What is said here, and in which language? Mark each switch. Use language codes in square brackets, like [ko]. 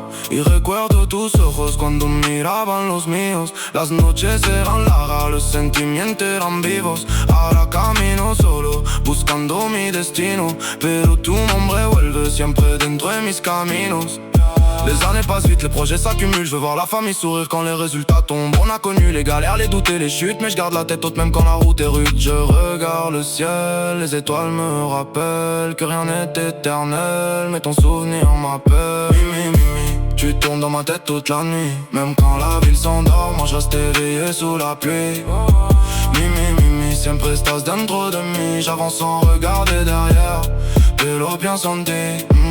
[es] Y recuerdo tus ojos cuando miraban los míos. Las noches eran largas, los sentimientos eran vivos. Ahora camino solo, buscando mi destino. Pero tu nombre vuelve siempre dentro de mis caminos. [fr] Les années passent vite, les projets s'accumulent. Je veux voir la famille sourire quand les résultats tombent. On a connu les galères, les doutes et les chutes, mais je garde la tête haute même quand la route est rude. Je regarde le ciel, les étoiles me rappellent que rien n'est éternel, mais ton souvenir m'appelle. Mimi, Mimi, tu tournes dans ma tête toute la nuit. Même quand la ville s'endort, moi je reste éveillé sous la pluie. [es] Mimi, Mimi, siempre estás dentro de mí. [fr] J'avance sans regarder derrière, [es] pero bien senti.